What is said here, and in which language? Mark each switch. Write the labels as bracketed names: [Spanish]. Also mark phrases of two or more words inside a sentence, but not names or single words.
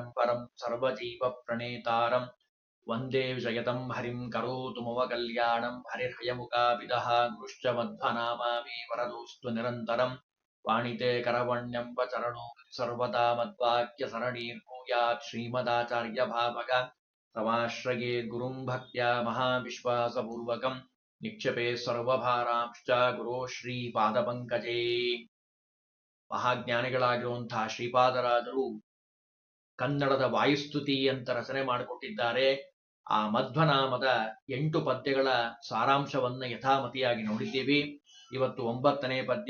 [Sanskrit] परं सर्वजीवप्रणेतारं वन्दे विजयतं हरिं करोतु मम कल्याणं हरिर्हयमुखाभिदः गुरुश्च मध्वनामामि वरदोऽस्तु निरन्तरं वाणिते करवण्यं वचरणो सर्वदा मद्वाक्यसरणीर्भूयात् श्रीमदाचार्यभावग तमाश्रये गुरुं भक्त्या महाविश्वासपूर्वकं निक्षेपे सर्वभारांश्च गुरो ಶ್ರೀಪಾದಪಂಕಜೇ. [Kannada] ಮಹಾಜ್ಞಾನಿಗಳಾಗಿರುವಂತಹ ಶ್ರೀಪಾದರಾಜರು ಕನ್ನಡದ ವಾಯುಸ್ತುತಿ ಅಂತ ರಚನೆ ಮಾಡಿಕೊಟ್ಟಿದ್ದಾರೆ. ಆ ಮಧ್ವನಾಮದ 8 ಪದ್ಯಗಳ ಸಾರಾಂಶವನ್ನ ಯಥಾಮತಿಯಾಗಿ ನೋಡಿದ್ದೀವಿ. ಇವತ್ತು 9ನೇ ಪದ್ಯ.